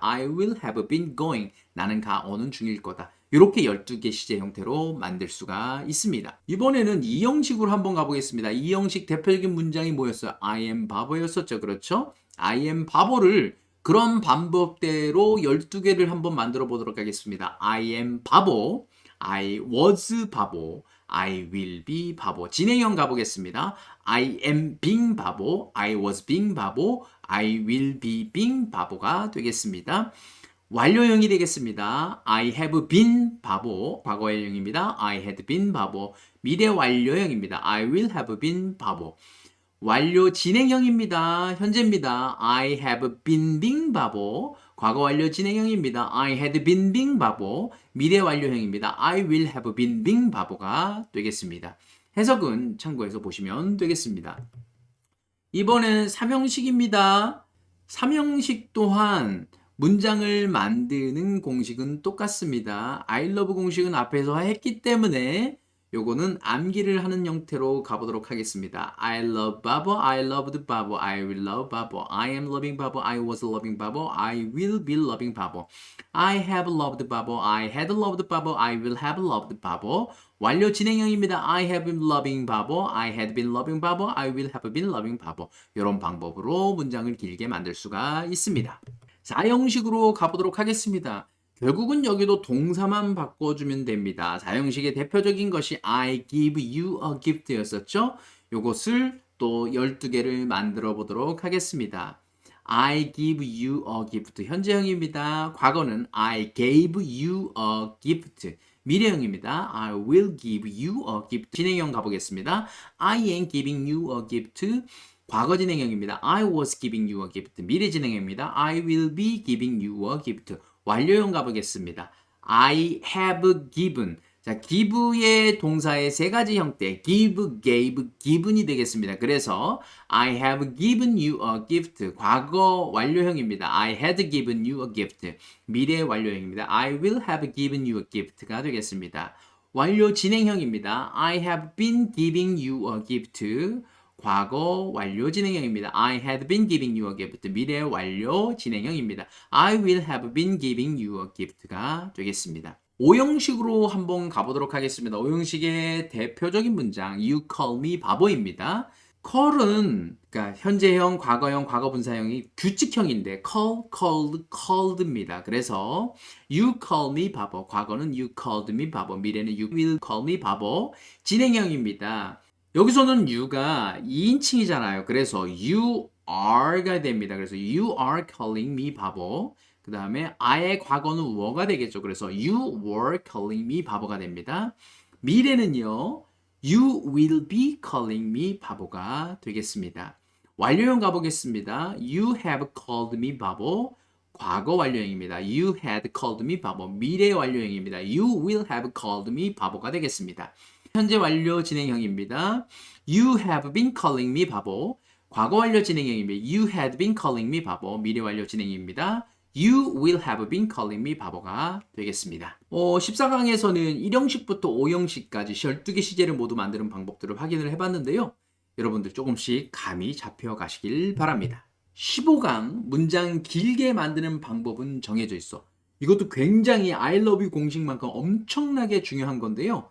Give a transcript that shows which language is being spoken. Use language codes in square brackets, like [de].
[en] I will have been going. [ko] 나는 가 오는 중일 거다. 이렇게 12개 시제 형태로 만들 수가 있습니다. 이번에는 2형식으로 한번 가보겠습니다. 2형식 대표적인 문장이 뭐였어요? I am 바보였었죠. 그렇죠? I am 바보를 그런 방법대로 12개를 한번 만들어 보도록 하겠습니다. [en] I am 바보, I was 바보, I will be 바보. [ko] 진행형 가보겠습니다. [en] I am being 바보, I was being 바보, I will be being 바보가 되겠습니다. [ko] 완료형이 되겠습니다. [en] I have been 바보, 과거형입니다. I had been 바보, 미래 완료형입니다. I will have been 바보. [ko] 완료 진행형입니다. 현재입니다. [en] I have been being 바보. [ko] 과거 완료 진행형입니다. [en] I had been being 바보. [ko] 미래 완료형입니다. [en] I will have been being 바보가 되겠습니다. [ko] 해석은 참고해서 보시면 되겠습니다. 이번엔 3형식입니다. 3형식 또한 문장을 만드는 공식은 똑같습니다. I love 공식은 앞에서 했기 때문에 요거는 암기를 하는 형태로 가보도록 하겠습니다. [en] I love 바보, I loved 바보, I will love 바보, I am loving 바보, I was loving 바보, I will be loving 바보, I have loved 바보, I had loved 바보, I will have loved 바보. [ko] 완료 진행형입니다. [en] I have been loving 바보, I had been loving 바보, I will have been loving 바보. [ko] 이런 방법으로 문장을 길게 만들 수가 있습니다. 4형식으로 가보도록 하겠습니다. 결국은 여기도 동사만 바꿔주면 됩니다. 4형식의 대표적인 것이 [en] I give you a gift [ko] 였었죠. 요것을 또 12개를 만들어 보도록 하겠습니다. [en] I give you a gift 현재형입니다. 과거는 I gave you a gift 미래형입니다. I will give you a gift 진행형 가보겠습니다. I am giving you a gift 과거 진행형입니다. I was giving you a gift 미래 진행형입니다. I will be giving you a gift 완료형 가보겠습니다. I have given. [ko] 자, give의 동사의 세 가지 형태. [en] give, gave, given이 되겠습니다. 그래서 I have given you a gift. [ko] 과거 완료형입니다. [en] I had given you a gift. [ko] 미래 완료형입니다. [en] I will have given you a gift가 되겠습니다. [ko] 완료 진행형입니다. [en] I have been giving you a gift. [ko] 과거 완료 진행형입니다. [en] I had been giving you a gift. [ko] 미래 완료 진행형입니다. [en] I will have been giving you a gift가 되겠습니다. [ko] 5형식으로 한번 가보도록 하겠습니다. 5형식의 대표적인 문장 [en] You call me [ko] 바보입니다. call은 그러니까 현재형, 과거형, 과거분사형이 규칙형인데 call, called, called입니다. [en] 그래서 You call me 바보. 과거는 You called me 바보. 미래는 You will call me 바보. [ko] 진행형입니다. 여기서는 you가 2인칭이잖아요. 그래서 you are가 됩니다. [en] 그래서 you are calling me 바보. [ko] 그 다음에 I의 과거는 were가 되겠죠. [en] 그래서 you were calling me 바보가 됩니다. [ko] 미래는요. [en] You will be calling me 바보가 되겠습니다. [ko] 완료형 가보겠습니다. [en] You have called me 바보. [ko] 과거 완료형입니다. [en] You had called me 바보. [ko] 미래 완료형입니다. [en] You will have called me 바보가 되겠습니다. [ko] 현재 완료 진행형입니다. [en] You have been calling me 바보. [ko] 과거 완료 진행형입니다. [en] You had been calling me 바보. [ko] 미래 완료 진행입니다. [en] You will have been calling me 바보가 되겠습니다. [ko] 14강에서는 1형식부터 5형식까지 12개 시제를 모두 만드는 방법들을 확인을 해봤는데요. 여러분들 조금씩 감이 잡혀가시길 바랍니다. 15강 문장 길게 만드는 방법은 정해져 있어. 이것도 굉장히 I love you 공식만큼 엄청나게 중요한 건데요.